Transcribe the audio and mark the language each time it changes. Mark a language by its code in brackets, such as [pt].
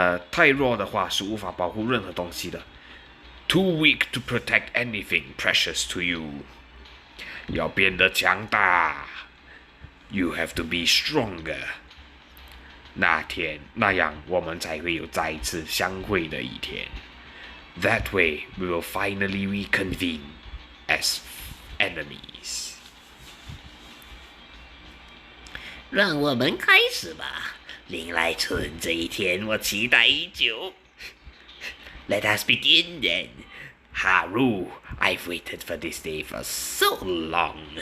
[zh] 太弱的话是无法保护任何东西的。 [en] Too weak to protect anything precious to you. [zh] 要变得强大。 [en] You have to be stronger. [zh] 那样我们才会有再次相会的一天。 [en] That way we will finally reconvene as enemies. [zh] 让我们开始吧，林来春，这一天我期待已久。 [en] Let us begin then. Haru, I've waited for this day for so long.